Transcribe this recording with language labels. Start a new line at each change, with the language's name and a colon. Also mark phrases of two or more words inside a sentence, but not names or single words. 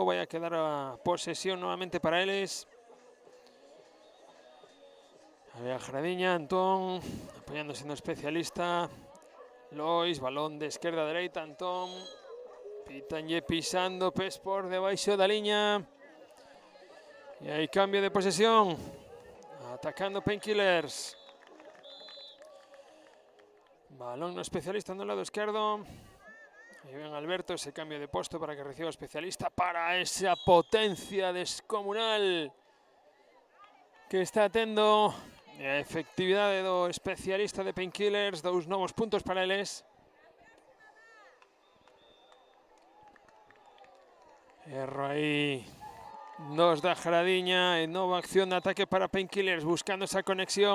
Galician: Vai a quedar a posesión novamente para eles. A Gradiña, Antón apoyándose no especialista. Lois, balón de esquerda a dereita, Antón. Pitanlle pisando pés por debaixo da liña.
Spanish: Y ahí cambio de posesión. Atacando Painkillers.
Galician: Balón no especialista
Spanish: en el lado izquierdo.
Galician: Ahí ven Alberto ese cambio de puesto para que reciba especialista para esa potencia descomunal que está tendo a efectividade do especialista de Painkillers. 2 novos puntos para eles. Erro aí dos da Gradiña e nova acción de ataque para Painkillers buscando esa conexión.